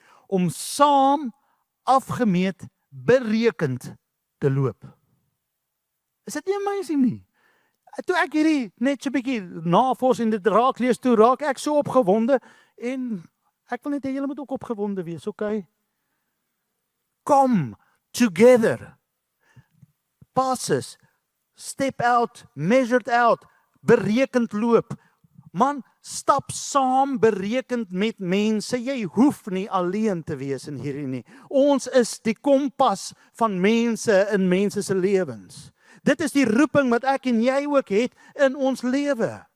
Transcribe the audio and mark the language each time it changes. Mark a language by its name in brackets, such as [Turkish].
[Afrikaans] Om saam afgemeet, berekend te loop. Is dit nie amazing nie? Toe ek hierdie net so 'n bietjie navorsing dit raak lees, toe raak ek so opgewonde en ek wil net hê julle moet ook opgewonde wees, okay? [English] Come together. Passes, step out, measured out, [Afrikaans] berekend loop. Man, stap saam berekend met mense. Jy hoef nie alleen te wees in hierdie nie. Ons is die kompas van mense in mense se lewens. Dit is die roeping wat ek en jy ook het in ons lewe.